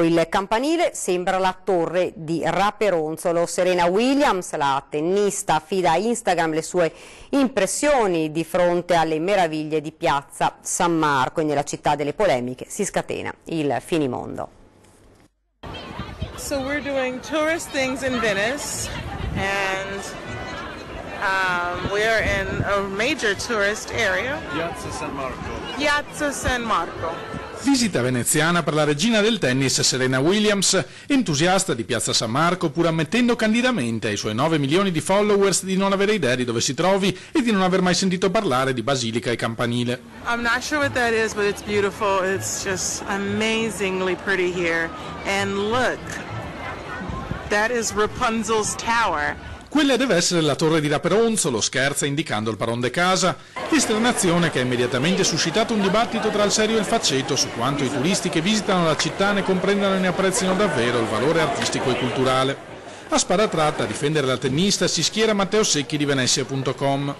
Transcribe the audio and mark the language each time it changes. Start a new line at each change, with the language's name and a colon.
Italian: Il campanile sembra la torre di Raperonzolo. Serena Williams, la tennista, affida a Instagram le sue impressioni di fronte alle meraviglie di Piazza San Marco e nella città delle polemiche si scatena il finimondo.
English: So we're doing tourist things in Venice and We're in a major tourist area. Piazza San Marco.
Italian: Visita veneziana per la regina del tennis Serena Williams, entusiasta di Piazza San Marco, pur ammettendo candidamente ai suoi 9 milioni di followers di non avere idea di dove si trovi e di non aver mai sentito parlare di Basilica e Campanile.
English: I'm not sure what that is, but it's beautiful. It's just amazingly pretty here. And look, that is Rapunzel's Tower.
Italian: Quella deve essere la torre di Raperonzolo, scherza indicando il Paron de Casa, esternazione che ha immediatamente suscitato un dibattito tra il serio e il faceto su quanto i turisti che visitano la città ne comprendano e ne apprezzino davvero il valore artistico e culturale. A sparatratta a difendere la tennista si schiera Matteo Secchi di Venezia.com.